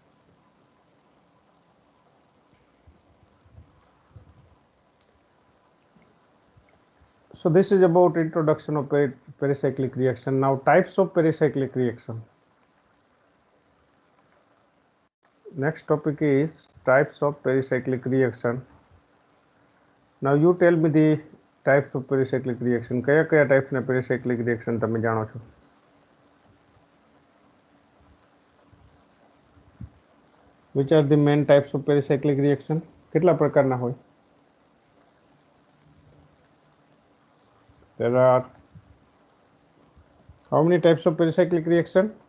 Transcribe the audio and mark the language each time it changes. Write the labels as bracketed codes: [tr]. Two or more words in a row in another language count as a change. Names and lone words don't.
[en] So this is about introduction of pericyclic reaction. Now types of pericyclic reaction. Next topic is types of pericyclic reaction. Now you tell me the types of pericyclic reaction. [gu] કયા કયા ટાઈપના [en] pericyclic reaction [gu] તમે જાણો છો? [en] Which are the main types of pericyclic reaction? [gu] કેટલા પ્રકારના હોય? [en] There are how many types of pericyclic reaction?